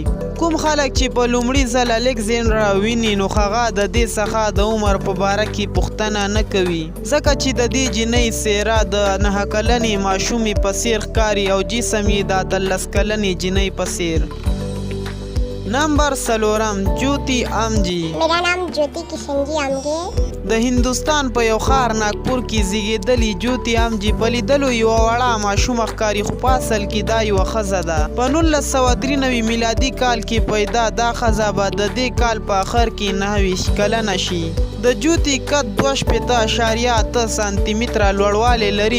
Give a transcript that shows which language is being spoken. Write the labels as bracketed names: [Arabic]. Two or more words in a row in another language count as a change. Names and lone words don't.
[Pashto] کوم خلک چې په لومړي ځل الکساندرا ویني نو هغه د دې څخه د عمر په باره کې پوښتنه نه کوي، ځکه چې د دې جنۍ څېره د 9 کلنې ماشومې په څېر ښکاري او جسم یې د 18 کلنې جنۍ په څېر. نمبر 4 جوتی امجی. [Hindi] मेरा नाम ज्योति किशन जी आमगे. [Pashto] د هندوستان په یو ښار ناګپور کې زیږېدلې جوتی امجی په لیدلو یوه وړه ماشومه ښکاري، خو په اصل کې دا یوه ښځه ده. په 1993 میلادي کال کې پیدا دا ښځه به د دې کال په آخر کې 29 کلنه شي. د جوتی قد 2.8 سانتي متره لوړوالی لري.